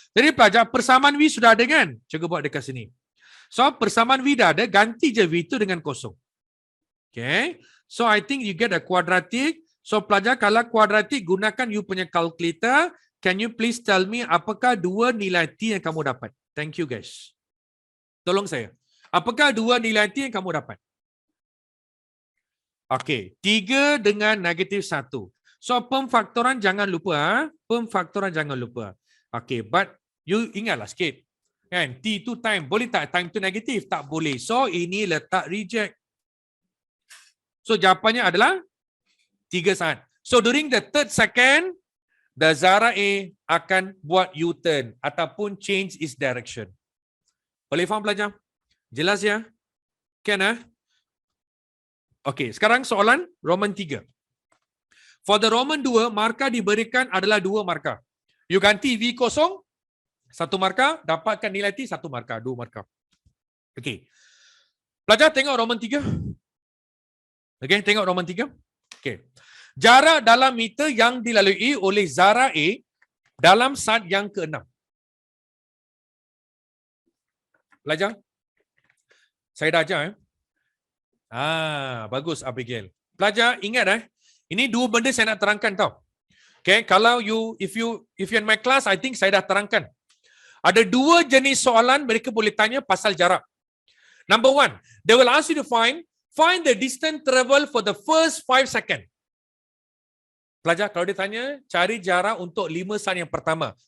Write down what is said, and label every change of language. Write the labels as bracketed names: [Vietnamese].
[Malay] Jadi pelajar persamaan V sudah ada kan? Cuba buat dekat sini. So persamaan V dah ada, ganti je V itu dengan kosong. [English] Okay. So I think you get a quadratic. [Malay] So pelajar kalau kuadratik gunakan you punya calculator. [English] Can you please tell me [Malay] apakah dua nilai T yang kamu dapat? [English] Thank you guys. [Malay] Tolong saya. Apakah dua nilai T yang kamu dapat? Okey, 3 dengan negatif 1. So pemfaktoran jangan lupa. Pemfaktoran jangan lupa. Okey, but you ingatlah sikit. Kan, T tu time. Boleh tak time tu negatif? Tak boleh. So ini letak reject. So jawapannya adalah 3 saat. [English] So during the third second, the Zara A [Malay] akan buat U-turn ataupun [English] change its direction. [Malay] Boleh faham pelajar? Jelas ya? Can Okey, sekarang soalan Roman 3. [English] For the Roman 2, [Malay] markah diberikan adalah 2 markah. You ganti V kosong, 1 markah, dapatkan nilai T 1 markah, 2 markah. Okey. Pelajar tengok Roman 3. Okey, tengok Roman 3. Okey. Jarak dalam meter yang dilalui oleh Zara A dalam saat yang ke-6. Pelajar? Saya dah ajar. Bagus Abigail. Pelajar ingat ini dua benda saya nak terangkan tau. Okay, kalau [English] if you in my class, [Malay] I think saya dah terangkan. Ada 2 jenis soalan mereka boleh tanya pasal jarak. [English] Number 1, they will ask you to find the distance travel for the first 5 second. [Malay] Pelajar, kalau dia tanya, cari jarak untuk 5 saat yang pertama.